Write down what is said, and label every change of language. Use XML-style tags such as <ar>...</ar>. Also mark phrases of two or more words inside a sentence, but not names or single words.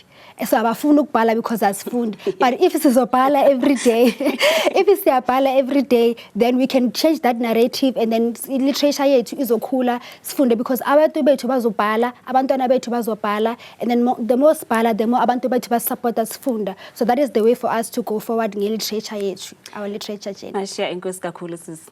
<zu>So abafuna ukubhala because asifundi.</zu> <en>But if sizobhala every day, if siyabhala every day, then we can change that narrative and then literature</en> <zu>yethu izokhula sifunde</zu> <en>because</en> <zu>abantu bethu bazobhala, abantwana bethu bazobhala,</zu> <en>and then the more sibhala, the more</en> <zu>abantu bethu basupport</zu> <en>us funda. So that is the way for us to go forward nge literature yethu, our literature journey.</en> <zu>Ashiya, inkosi kakhulu sis.</zu>